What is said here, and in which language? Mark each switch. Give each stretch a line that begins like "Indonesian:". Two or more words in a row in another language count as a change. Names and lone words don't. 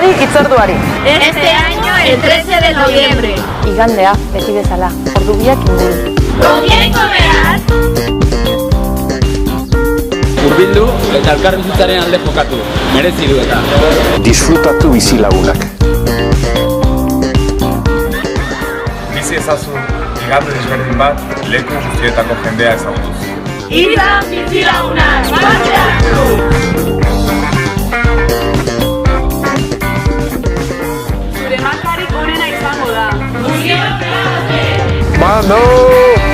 Basque: Hitzorduari.
Spanish: Este año el 13 de noviembre.
Basque: Igandea, beti bezala, ordu biak inguru.
Spanish: ¿Con quién comerás?
Basque: Hurbildu eta elkarbizitzaren alde jokatu. Merezi du eta. Disfrutatu bizilagunak. Bizi ezazu, igande desberdin bat, leku guztietako jendea ezagutuz. Izan bizilagunak, parte hartu! Zure markarik onena izango da.
Spanish: Unión Grande! Mano!